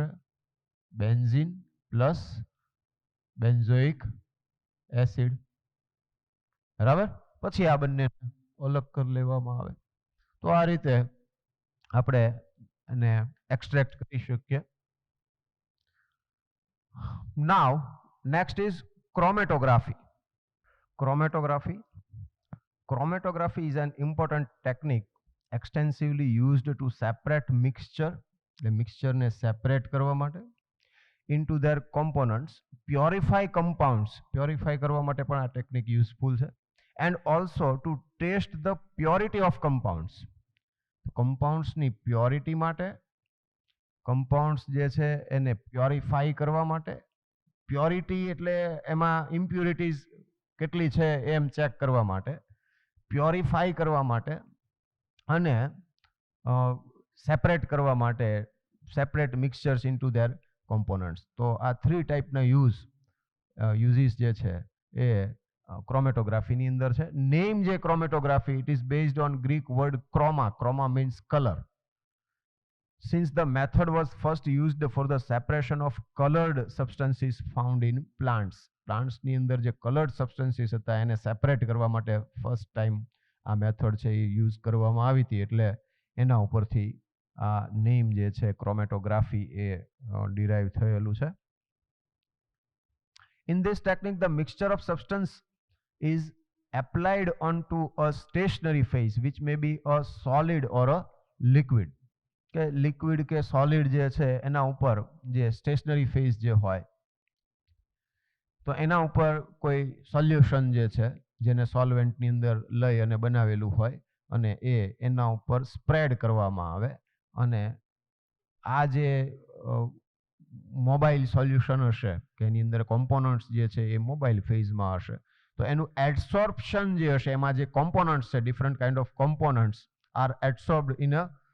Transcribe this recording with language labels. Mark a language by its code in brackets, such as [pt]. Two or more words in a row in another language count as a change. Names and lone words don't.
[en] benzene plus benzoic acid, બરાબર. [gu] પછી આ બંને અલગ કરી લેવામાં આવે. તો આ રીતે આપણે એને એક્સટ્રેક્ટ કરી શકીએ. [en] now next is chromatography. Chromatography is an important technique extensively used to separate mixture, the mixture [gu] ને સેપરેટ કરવા માટે, [en] into their components, purify compounds, [gu] purify કરવા માટે પણ આ ટેકનિક યુઝફુલ છે, [en] and also to test the purity of compounds. [gu] compounds ની પ્યોરિટી માટે, compounds જે છે એને પ્યોરિફાઈ કરવા માટે, પ્યોરિટી એટલે એમાં ઇમ્પ્યુરિટીઝ કેટલી છે એમ ચેક કરવા માટે, પ્યોરિફાઈ કરવા માટે અને સેપરેટ કરવા માટે, [en] separate mixtures into their components. [gu] તો આ 3 ટાઈપના યુઝીસ જે છે એ ક્રોમેટોગ્રાફીની અંદર છે. [en] name જે chromatography, it is based on Greek word chroma. chroma means colour. Since the method was first used for the separation of colored substances found in plants, [gu] plants ની અંદર જે [en] colored substances [gu] હતા એને સેપરેટ કરવા માટે ફર્સ્ટ ટાઈમ આ મેથડ છે એ યુઝ કરવામાં આવી હતી, એટલે એના ઉપરથી આ નેમ જે છે ક્રોમેટોગ્રાફી એ ડિરાઈવ થયેલું છે. [en] In this technique, the mixture of substance is applied onto a stationary phase, which may be a solid or a liquid. [gu] કે લિક્વિડ કે સોલિડ જે છે એના ઉપર જે [en] stationary phase [gu] જે હોય તો એના ઉપર કોઈ સોલ્યુશન જે છે જેને સોલ્વેન્ટની અંદર લઈ અને બનાવેલું હોય અને એના ઉપર સ્પ્રેડ કરવામાં આવે અને આ જે મોબાઈલ સોલ્યુશન હશે કે એની અંદર કોમ્પોનન્ટ્સ જે છે એ મોબાઈલ ફેઝમાં હશે તો એનું એડસોર્પ્શન જે હશે એમાં જે કોમ્પોનન્ટ્સ છે, [en] different kind of components are adsorbed in a